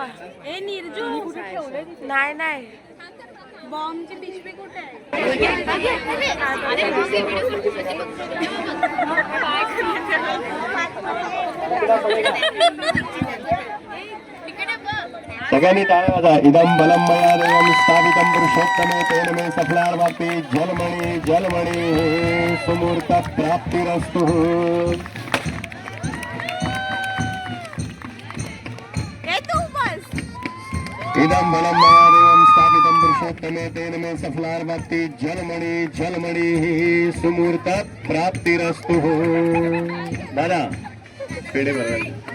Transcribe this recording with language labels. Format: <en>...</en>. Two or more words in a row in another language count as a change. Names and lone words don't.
<mr>ए निर्जू नाही नाही बॉम्बची पिशवी कुठे आहे? सगळ्यांनी टाळ्या वाजा.</mr> <sa>इदं बलं मया देवं स्थापितं पुरुषोत्तमे तेन मे सफलार्वाप्ते जलमणि जलमणि सुमूर्त प्राप्तिरस्तु. इदं बलं मया देवं स्थापितं पुरुषोत्तमे तेन मे सफलार्वाप्ते जलमणि जलमणि सुमूर्त प्राप्तिरस्तु.</sa> <mr>दादा पेढे भरवायचे.</mr>